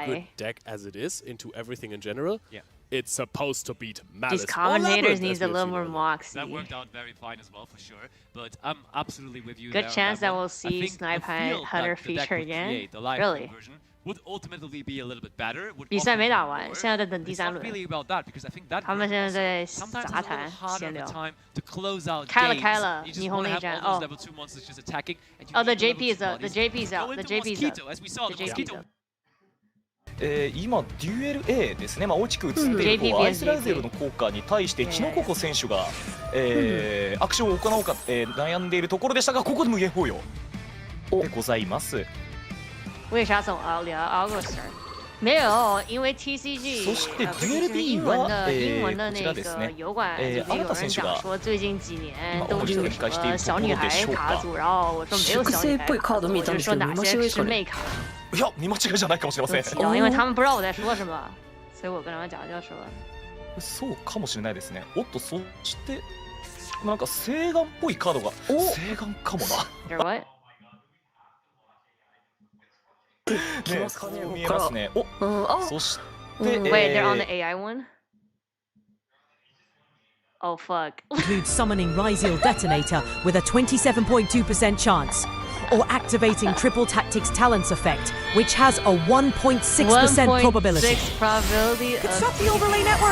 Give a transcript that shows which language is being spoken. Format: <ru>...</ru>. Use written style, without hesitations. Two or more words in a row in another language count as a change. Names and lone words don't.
<en>Good deck as it is into everything in general. Yeah. It's supposed to beat Malice. These commentators need a little more moxie. That worked out very fine as well, for sure. But I'm absolutely with you. Good chance that we'll see Snipe Hunter feature again. Really? Would ultimately be a little bit better.</en> <zh>比赛没打完，现在在等第3轮。他们现在在杂谈闲聊。开了，霓虹内战哦。</zh> <en>Oh, the JP is out. The JP is out. The JP is out. The JP is out.</en> <ja>今、デュエル A ですね、大きく映っているアイスライゼルの効果に対してキノココ選手が、アクションを行おうか、悩んでいるところでしたが、ここで無限包容でございます。</ja> <zh>为啥总聊 August？ 没有，因为 TCG</zh> <ja>そしてデュエル B は</ja> <zh>英文的那个油管，就是有人讲说最近几年都是什么小女孩卡组，然后我说没有小女孩卡组，我就说哪些是妹卡。</zh> <ja>いや、見間違いじゃないかもしれません。</ja> <zh>因为他们不知道我在说什么，所以我跟他们讲就说。</zh> <ja>そうかもしれないですね。おっと、そしてなんか西岸っぽいカードが西岸かもな。</ja> <en>What?</en> <ja>そう見えますね。そして、</ja> <en>Wait, they're on the AI one? Oh fuck. Includes summoning Ryzeal Detonator with a 27.2% chance, or activating Triple Tactics Talents effect, which has a 1.6% probability. Construct the overlay network.</en>